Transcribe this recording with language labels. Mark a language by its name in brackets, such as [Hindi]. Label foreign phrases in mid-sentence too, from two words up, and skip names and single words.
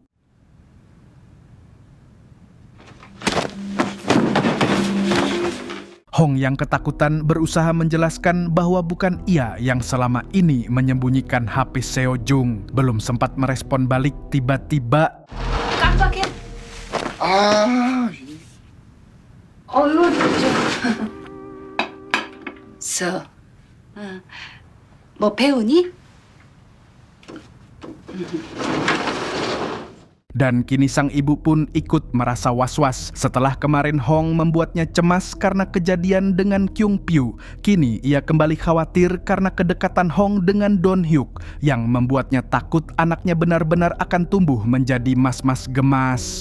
[Indonesian] Hong yang ketakutan berusaha menjelaskan bahwa bukan ia yang selama ini menyembunyikan HP Seo Jung. Belum sempat merespon balik, tiba-tiba [Korean] 깜빡해. 아, 어휴, 서. 뭐 배우니? [Indonesian] Dan kini sang ibu pun ikut merasa was-was. Setelah kemarin Hong membuatnya cemas karena kejadian dengan Kyung Pyo, kini ia kembali khawatir karena kedekatan Hong dengan Don Hyuk yang membuatnya takut anaknya benar-benar akan tumbuh menjadi mas-mas gemas.